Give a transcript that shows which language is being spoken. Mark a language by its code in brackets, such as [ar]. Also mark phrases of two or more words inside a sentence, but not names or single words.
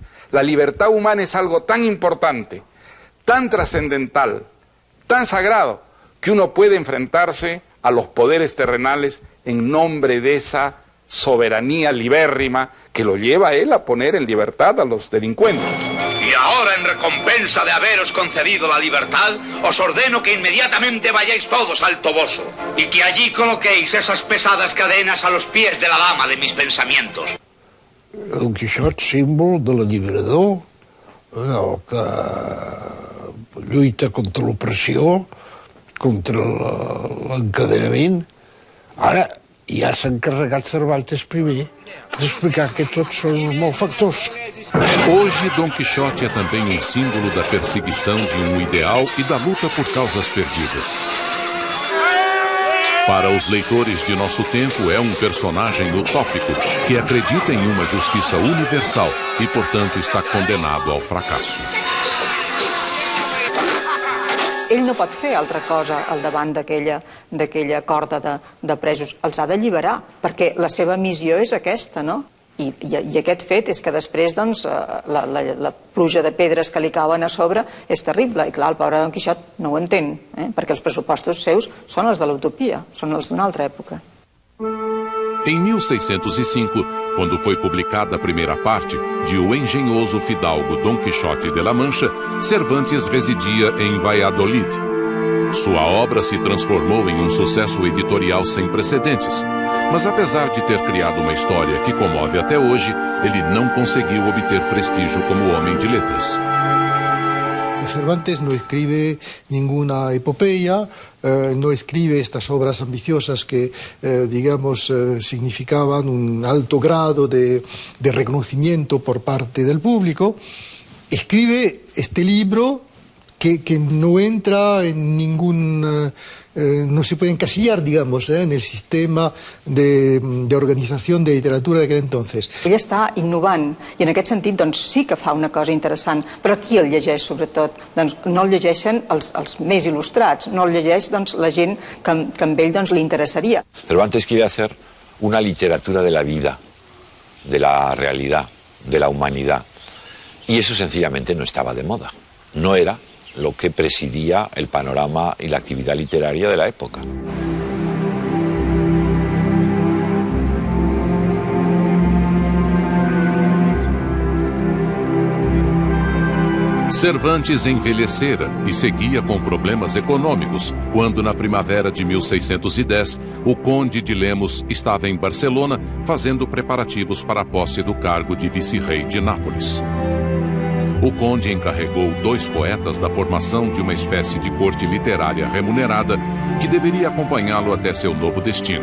[es] La libertad humana es algo tan importante, tan trascendental, tan sagrado, que uno puede enfrentarse a los poderes terrenales en nombre de esa soberanía libérrima que lo lleva a él a poner en libertad a los delincuentes. Y ahora, en recompensa de haberos concedido la libertad, os ordeno que inmediatamente vayáis todos al Toboso y que allí coloquéis esas pesadas cadenas a los pies de la dama de mis pensamientos. [ca] El Quixot, símbol de l'alliberador, allò que lluita contra l'opressió, contra l'encadenament. Ara, ja s'ha encarregat Cervantes primer d'explicar que tots són uns malfactors. [pt] Hoje, Dom Quixote é também um símbolo da perseguição de um ideal e da luta por causas perdidas. Para os leitores de nosso tempo, é um personagem utópico que acredita em uma justiça universal e, portanto, está condenado ao fracasso. [ca] Ell no pot fer altra cosa al davant d'aquella corda de presos. Els ha d'alliberar, perquè la seva missió és aquesta, no? I aquest fet és que després, doncs, la pluja de pedres que li cauen a sobre és terrible. I clar, el pobre Don Quixot no ho entén, perquè els pressupostos seus són els de l'utopia, són els d'una altra època. [pt] Em 1605, quando foi publicada a primeira parte de O Engenhoso Fidalgo Dom Quixote de la Mancha, Cervantes residia em Valladolid. Sua obra se transformou em um sucesso editorial sem precedentes, mas apesar de ter criado uma história que comove até hoje, ele não conseguiu obter prestígio como homem de letras. [es] Cervantes no escribe ninguna epopeya, no escribe estas obras ambiciosas que, digamos, significaban un alto grado de reconocimiento por parte del público. Escribe este libro que no entra en ningún... no se puede encasillar, digamos, en el sistema de [ca] organizació de literatura d'aquell [es] entonces. [ca] Ell està innovant i en aquest sentit doncs, sí que fa una cosa interessant, però qui el llegeix sobretot? Doncs, no el llegeixen els més il·lustrats, no el llegeix doncs, la gent que amb ell doncs, li interessaria. Cervantes quiere hacer una literatura de la vida, de la realidad, de la humanidad, y eso sencillamente no estaba de moda, no era lo que presidía el panorama y la actividad literaria de la época. [pt] Cervantes envelhecera e seguia com problemas econômicos quando, na primavera de 1610, o conde de Lemos estava em Barcelona fazendo preparativos para a posse do cargo de vice-rei de Nápoles. O conde encarregou 2 poetas da formação de uma espécie de corte literária remunerada que deveria acompanhá-lo até seu novo destino.